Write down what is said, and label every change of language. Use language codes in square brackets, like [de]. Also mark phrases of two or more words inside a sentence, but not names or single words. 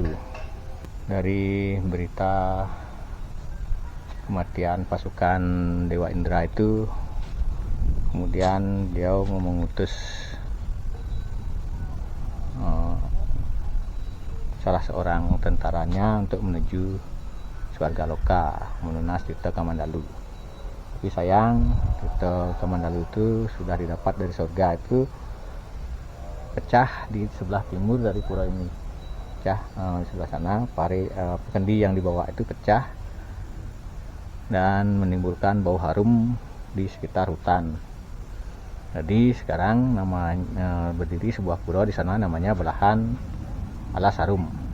[id] Dari berita kematian pasukan Dewa Indra itu, kemudian dia mengutus salah seorang tentaranya untuk menuju Swarga Loka, melunas Tirta Kamandalu. Tapi sayang, Tirta Kamandalu itu sudah didapat dari surga itu pecah di sebelah timur dari pura ini. Pecah di sebelah sana, kendi yang dibawa itu pecah dan menimbulkan bau harum di sekitar hutan. Jadi sekarang berdiri sebuah pura di sana namanya Belahan Alas Harum.